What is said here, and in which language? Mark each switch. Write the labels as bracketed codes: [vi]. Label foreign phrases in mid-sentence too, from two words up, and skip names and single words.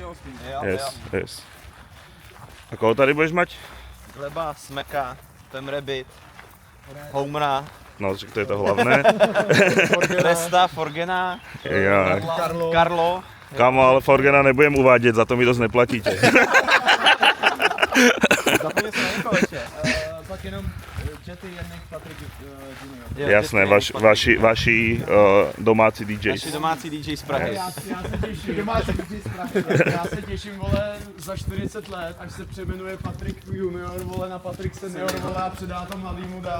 [sk] Yes. A koho tady budeš mať? Gleba, Smeka, Temrebit, Homera, No, to je to hlavné. Resta, Forgena, Ja. Karlo. Kámo, ale Forgena nebudem uvádět, za to mi dost neplatíte. [cs] Zapomněl jsem na někoho ještě. Pak jenom Jetty, Janek, Patrik, Junior. [sk] Jasné, vaši domácí DJs. [cs] Naši domácí DJ z Prahy. Já se těším, domácí DJ z Prahy. Já se těším, vole, za 40 let, až se přejmenuje Patrik Junior, vole, na Patrik Senior, vole, a předá to mladýmu dál.